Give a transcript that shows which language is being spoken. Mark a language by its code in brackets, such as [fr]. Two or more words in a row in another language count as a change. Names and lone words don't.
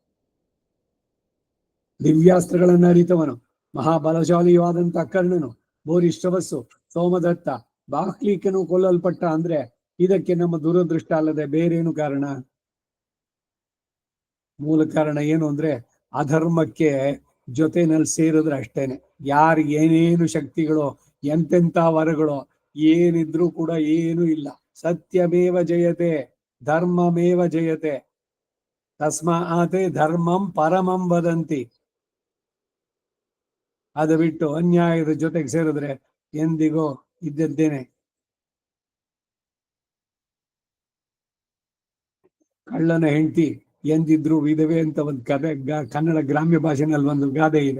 [kn] ದಿವ್ಯಾಸ್ತ್ರಗಳನ್ನ ಅರಿತವನು, ಮಹಾಬಲಶಾಲಿಯಾದಂತ ಕರ್ಣನು, ಬೋರಿಶ್ರವಸ್ಸು, ಸೋಮದತ್ತ, ಬಾಹ್ಲಿಕನು ಕೊಲ್ಲಲ್ಪಟ್ಟ ಅಂದ್ರೆ ಇದಕ್ಕೆ ನಮ್ಮ ದುರದೃಷ್ಟ ಅಲ್ಲದೆ ಬೇರೇನು ಕಾರಣ? ಮೂಲ ಕಾರಣ ಏನು ಅಂದ್ರೆ ಅಧರ್ಮಕ್ಕೆ ಜೊತೆನಲ್ಲಿ ಸೇರಿದ್ರೆ ಅಷ್ಟೇನೆ. ಯಾರಿಗೆ ಏನೇನು ಶಕ್ತಿಗಳು, ಎಂತೆಂತ ವರಗಳು ಏನಿದ್ರು ಕೂಡ ಏನೂ ಇಲ್ಲ. [sa] ಸತ್ಯಮೇವ ಜಯತೆ, ಧರ್ಮಮೇವ ಜಯತೆ, ತಸ್ಮಾತ್ ಧರ್ಮಂ ಪರಮಂ ವದಂತಿ. [kn] ಅದು ಬಿಟ್ಟು ಅನ್ಯಾಯದ ಜೊತೆಗೆ ಸೇರಿದ್ರೆ ಎಂದಿಗೂ ಇದ್ದದ್ದೇನೆ. ಕಳ್ಳನ ಹೆಂಡತಿ ಎಂದಿದ್ರು ವಿಧವೆ ಅಂತ ಒಂದು ಕಥೆ ಕನ್ನಡ ಗ್ರಾಮ್ಯ ಭಾಷೆನಲ್ಲಿ ಒಂದು ಗಾದೆ ಇದೆ.